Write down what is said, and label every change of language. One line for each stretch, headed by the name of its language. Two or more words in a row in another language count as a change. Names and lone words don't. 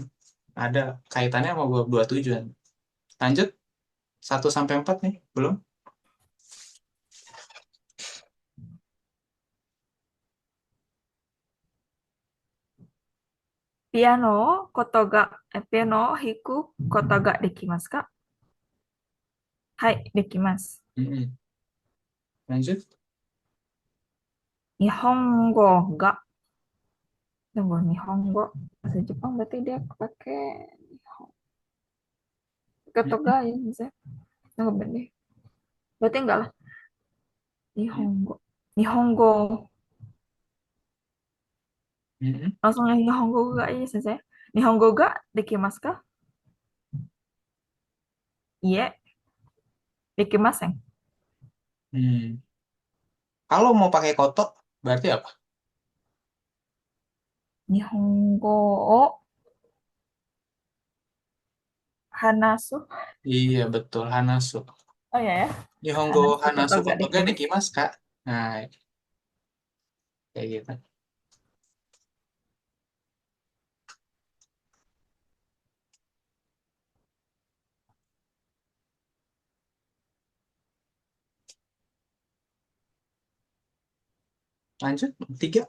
Indonesian: Ada kaitannya sama bab 27 kan. Lanjut, 1 sampai 4 nih, belum?
Japanese: Piano, piano, hiku, koto ga dekimasu ka? Hai, dekimasu.
Indonesian: Mm-mm. Lanjut.
Japanese: Nihongo ga. Tunggu, Nihongo.
Indonesian: Bahasa Jepang berarti dia pakai
Japanese: koto ga
Indonesian: ya, misalnya. Tunggu, bener. Berarti enggak lah. Nihongo.
Japanese: Nihongo. Mm-mm.
Indonesian: Langsung yang
Japanese: Nihongo ga
Indonesian: aja, sensei.
Japanese: Nihongo ga dekimasu ka? Iya, dekimasen. Hmm.
Indonesian: Kalau mau pakai kotok, berarti apa?
Japanese: Nihongo o hanasu.
Indonesian: Iya, betul. Hanasu. Oh ya ya.
Japanese: Nihongo Hanasu koto Hanasu ga Kotoga dekimasu. Dekimasu,
Indonesian: Kak. Nah, kayak gitu. Lanjut, 3.